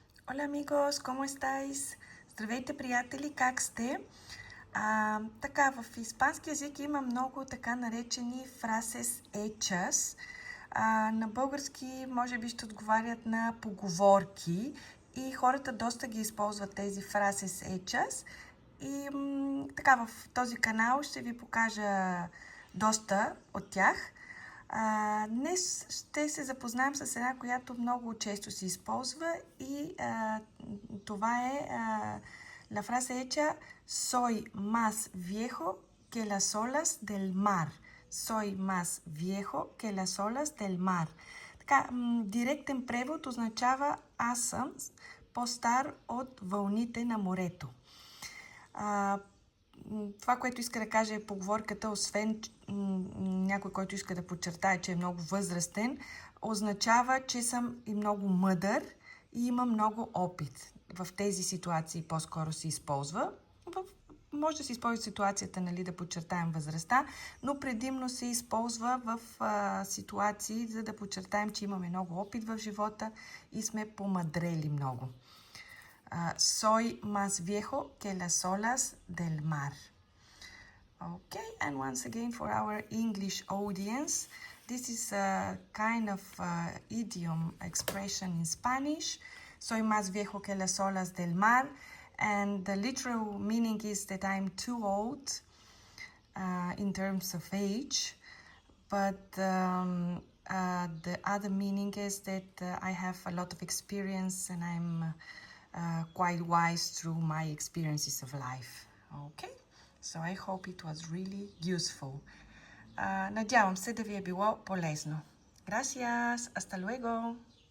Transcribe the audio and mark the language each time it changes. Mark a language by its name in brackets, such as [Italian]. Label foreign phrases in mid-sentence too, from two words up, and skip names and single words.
[Spanish] Hola amigos, ¿cómo estáis? [Bulgarian] Здравейте, приятели, как сте? Така, в испански език има много така наречени [Spanish] frases hechas. [Bulgarian] На български може би ще отговарят на поговорки и хората доста ги използват тези [Spanish] frases hechas. [Bulgarian] И така, в този канал ще ви покажа доста от тях. Днес ще се запознаем с една, която много често се използва и това е [Spanish] la frase hecha soy más viejo que las olas del mar. Soy más viejo que las olas del mar. [Bulgarian] Така, директен превод означава аз съм по-стар от вълните на морето. Това, което иска да каже е поговорката, освен някой, който иска да подчертае, че е много възрастен, означава, че съм и много мъдър и имам много опит. В тези ситуации по-скоро се използва. Може да се използва ситуацията, нали, да подчертаем възрастта, но предимно се използва в ситуации, за да подчертаем, че имаме много опит в живота и сме помъдрели много. [Spanish] Soy más viejo que las olas del mar. [English] Okay, and once again for our English audience, this is a kind of idiom expression in Spanish. [Spanish] Soy más viejo que las olas del mar, [English] and the literal meaning is that I'm too old in terms of age, but the other meaning is that I have a lot of experience and I'm quite wise through my experiences of life. Okay, so I hope it was really useful. [Bulgarian] Надявам се да ви е било полезно. [Spanish] Gracias, hasta luego.